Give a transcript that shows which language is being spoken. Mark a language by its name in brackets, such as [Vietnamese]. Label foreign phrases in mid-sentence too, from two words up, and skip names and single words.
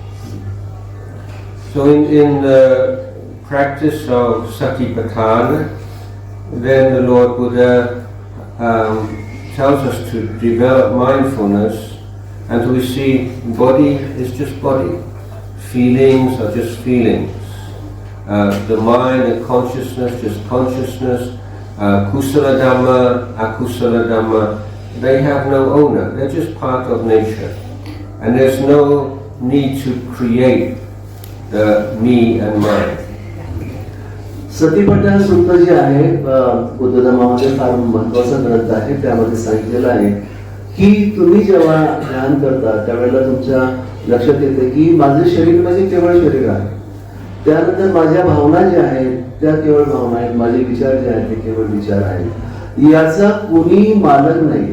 [English] So in the practice of Satipatthana, then the Lord Buddha tells us to develop mindfulness and we see body is just body, feelings are just feelings, the mind and consciousness just consciousness, [Pali] kusala dhamma, akusala dhamma, [English] they have no owner, they're just part of nature and there's no need to create the me and mine. [Marathi] सतीपट्टण सूक्त जे आहे बुद्ध धर्मामध्ये फार महत्वाचा ग्रंथ आहे. त्यामध्ये सांगितलेलं आहे की तुम्ही जेव्हा ध्यान करता त्यावेळेला तुमच्या लक्षात येते की माझे शरीर म्हणजे केवळ शरीर आहे, त्यानंतर माझ्या भावना ज्या आहेत त्या केवळ भावना आहेत, माझे विचार जे आहेत ते केवळ विचार आहेत, याचा कोणी मालक नाही.